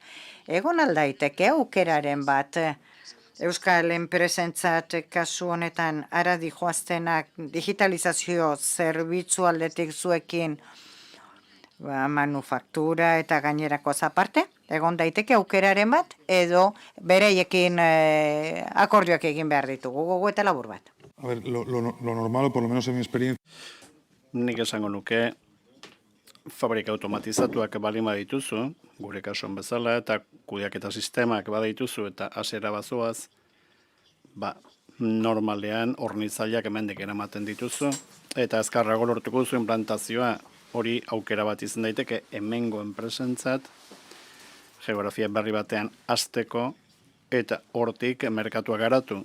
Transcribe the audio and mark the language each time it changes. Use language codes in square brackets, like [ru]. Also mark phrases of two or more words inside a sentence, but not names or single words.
[eu] Egon aldaiteke aukeraren bat, Euskal enpresentzat kasu honetan ara dijoaztenak digitalizazio zerbitzu aldetik zuekin manufaktura eta gainerako aparte, egon daiteke aukeraren bat, edo bereiekin akordioak egin behar ditugu, gogo eta labur bat. [es] A ver, lo normal, o por lo menos en mi experiencia. [eu] Nik esango nuke, fabrika automatizatuak balin badituzu, gure kasuan bezala, eta kudeaketa sistemak badituzu eta hasiera bazoaz, normalean hornitzaileak hemendik eramaten dituzu, eta azkarrago lortuko duzu implantazioa, hori aukera bat izan daiteke hemengo enpresentzat, geografia berri batean hasteko, eta hortik merkatua garatu.